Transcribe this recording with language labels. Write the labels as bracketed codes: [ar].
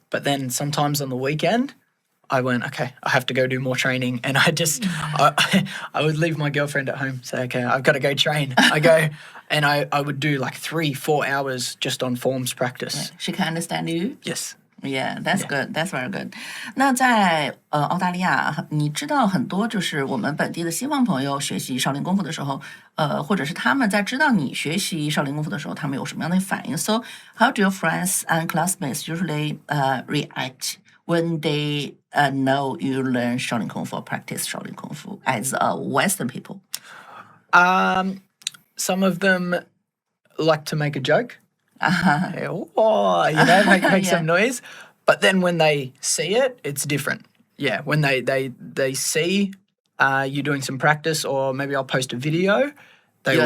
[en] But then sometimes on the weekend, I went, okay, I have to go do more training. And I would leave my girlfriend at home, say, okay, I've got to go train. I go, and I would do like 3-4 hours just on forms practice. Yeah. She can understand you? Yes. Yeah, that's good. That's very good. [zh] 那在澳大利亚，你知道很多就是我们本地的西方朋友学习少林功夫的时候，或者是他们在知道你学习少林功夫的时候，他们有什么样的反应？ [en] So how do your friends and classmates usually react when they know you learn Shaolin Kung Fu or practice Shaolin Kung Fu as Western people? Some of them like to make a joke. Uh-huh. Oh, make Yeah. some noise. But then when they see it, it's different. Yeah, when they see you doing some practice, or maybe I'll post a video, they